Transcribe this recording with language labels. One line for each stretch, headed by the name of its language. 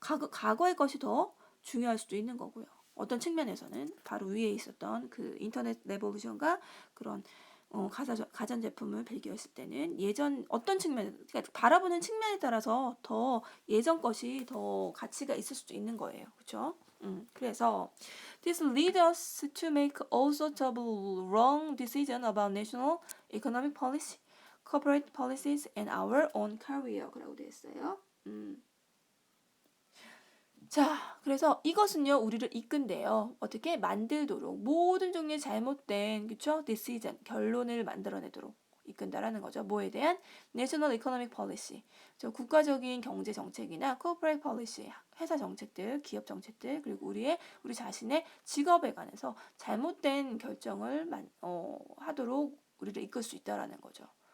Korean: 과거의 것이 더 중요할 수도 있는 거고요. 어떤 측면에서는 바로 위에 있었던 그 인터넷 레볼루션과 그런 가전제품을 비교했을 때는 예전 어떤 측면, 그러니까 바라보는 측면에 따라서 더 예전 것이 더 가치가 있을 수도 있는 거예요. 그렇죠?
English: 그래서 this leads us to make all sorts of wrong decisions about national economic policy, corporate policies, and our own career라고
Korean: 되어 있어요. 자, 그래서 이것은요, 우리를 이끈대요. 어떻게 만들도록 모든 종류의 잘못된, 그쵸? decision, 결론을 만들어내도록 이끈다라는 거죠. 뭐에 대한? National Economic Policy, 저 국가적인 경제 정책이나 Corporate Policy, 회사 정책들, 기업 정책들, 그리고 우리 자신의 직업에 관해서 잘못된 결정을 하도록 우리를 이끌 수 있다라는 거죠.